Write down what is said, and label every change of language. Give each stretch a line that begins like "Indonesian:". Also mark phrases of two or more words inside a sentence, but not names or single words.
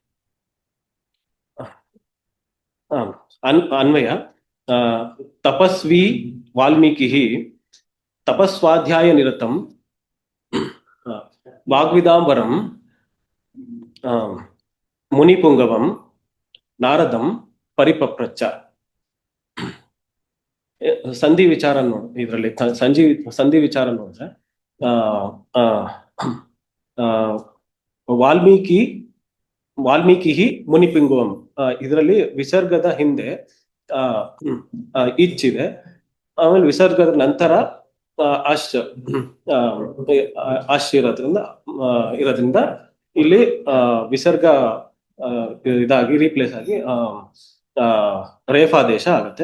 Sanskrit: अन्वय। तपस्वी वाल्मीकिः तपस्वाध्यायनिरतं वाग्विदाम्बरं मुनिपुङ्गवं नारदं परिपप्रच्छ।
Kannada: ಸಂಧಿ ವಿಚಾರ ನೋಡಿ, ಇದರಲ್ಲಿ ಸಂಧಿ ವಿಚಾರ ನೋಡಿದ್ರೆ
Sanskrit: वाल्मीकि मुनिपिंगुवं,
Kannada: ಇದರಲ್ಲಿ ವಿಸರ್ಗದ ಹಿಂದೆ ಇಚ್ಚಿದೆ, ಆಮೇಲೆ ವಿಸರ್ಗದ ನಂತರ ಅಶ್ ಇರೋದ್ರಿಂದ ಇಲ್ಲಿ ವಿಸರ್ಗ ಇದಾಗಿ ರೀಪ್ಲೇಸ್ ಆಗಿ ರೇಫಾದೇಶ ಆಗುತ್ತೆ.